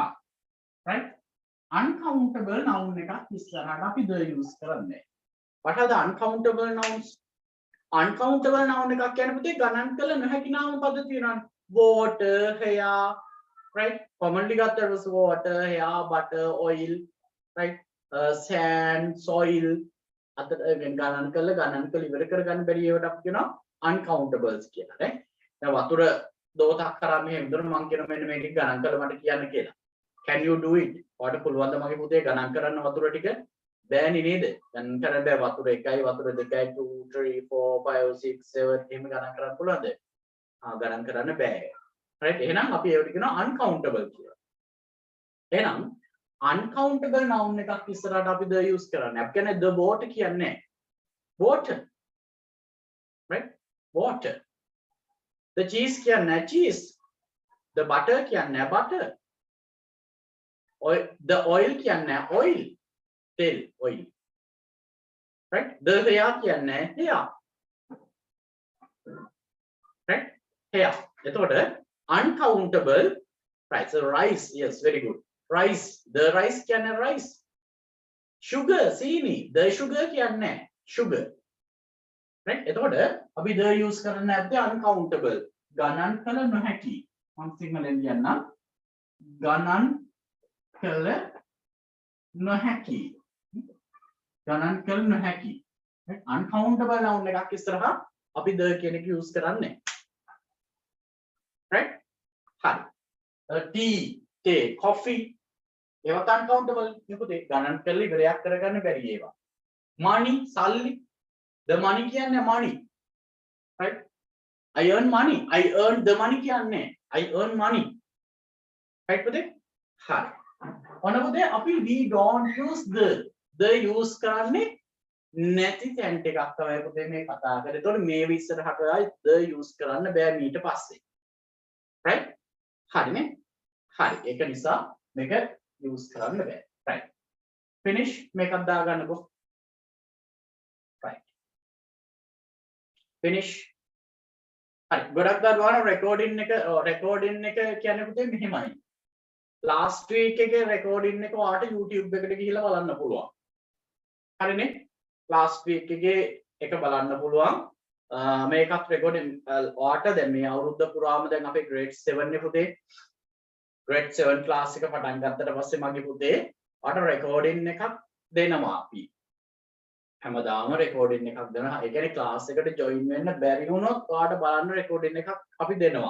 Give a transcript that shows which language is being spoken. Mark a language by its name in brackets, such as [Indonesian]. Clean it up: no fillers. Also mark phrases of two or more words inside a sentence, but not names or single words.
[Sinhala] right? [English] uncountable noun [Sinhala] එකක් ඉස්සරහට අපි [English] the use [Sinhala] කරන්නේ. [English] what are the uncountable nouns? [Sinhala] uncountable noun එකක් කියන්නේ පුතේ ගණන් කළ නොහැකි නාම පද තියෙනවානේ. [English] water, hair, right? commonly ගත්තට water, hair, butter, oil, right? sand, soil [Sinhala] අතට ගණන් කළ ඉවර කරගන්න බැරි ඒවට අපි කියනවා uncountables කියලා නේ. දැන් වතුර දෝතක් කරා මෙහෙම දුන්න මම කියනවා මෙන්න මේ ටික ගණන් කළ මට කියන්න කියලා. [English] can you do it? [Sinhala] ඔයාලට පුළුවන් ද මගේ පුතේ ගණන් කරන්න වතුර ටික? බෑනේ නේද? ගණන් කරන්න බෑ වතුර 1යි වතුර 2යි 2 3 4 5 6 7 එහෙම ගණන් කරන්න පුළුවන්ද? ගණන් කරන්න බෑ. right? එහෙනම් අපි ඒවට කියනවා uncountable කියලා. එහෙනම් [English] uncountable noun [Sinhala] එකක් ඉස්සරහට අපි [English] the use [Sinhala] කරන්නේ. අපි කියන්නේ [English] the water කියන්නේ water. right? water. the cheese කියන්නේ cheese. the butter කියන්නේ butter. the oil කියන්නේ oil. तेल oil. right? the hair කියන්නේ hair. right? hair. එතකොට uncountable right? so rice, yes, very good. rice, the rice කියන්නේ rice. sugar, සීනි, the sugar කියන්නේ sugar. [Sinhala] right? එතකොට අපි [English] the use [Sinhala] කරන්න ඇත්තේ uncountable. ගණන් කළ නොහැකි. මම සිංහලෙන් කියන්නම්. ගණන් කළ නොහැකි. ගණන් කළ නොහැකි. right? [English] uncountable noun [Sinhala] එකක් ඉස්සරහා අපි the කියන එක use කරන්නේ. right? හරි. [English] tea, tea, coffee [Sinhala] ඒවත් uncountable නෙපුතේ ගණන් කරලා ඉවරයක් කරගන්න බැරි ඒවා. [English] money, සල්ලි, the money කියන්නේ money. right? I earn money. I earn the money කියන්නේ I earn money. [Sinhala] right පුතේ? හරි. ඔන්න පුතේ අපි [English] we don't use the use [Sinhala] කරන්නේ නැති තැන් ටිකක් තමයි පුතේ මේ කතා කරේ. ඒතකොට මේ ඉස්සරහට ආයි the use කරන්න බෑ ඊට පස්සේ. right? හරිනේ? හරි. ඒක නිසා මේක use කරන්න බෑ. right? finish මේකක් දාගන්නකො. [English] right? finish. [Sinhala] හරි. ගොඩක් දානවා recording එක කියන්නේ පුතේ මෙහෙමයි. [English] last week [Sinhala] එකේ recording එක ඔයාලට YouTube එකට ගිහිල්ලා බලන්න පුළුවන්. හරිනේ? [English] last week [Sinhala] එකේ එක බලන්න පුළුවන්. මේකත් recording ඔයාලට දැන් මේ අවුරුද්ද පුරාම දැන් අපේ [English] grade 7 [Sinhala] නේ පුතේ. [English] grade 7 class [Sinhala] එක පටන් ගත්තට පස්සේ මගේ පුතේ ඔයාලට recording එකක් දෙනවා අපි. හැමදාම recording එකක් දෙනවා. ඒ කියන්නේ class එකට join වෙන්න බැරි වුණොත් ඔයාලට බලන්න recording එකක් අපි දෙනවා.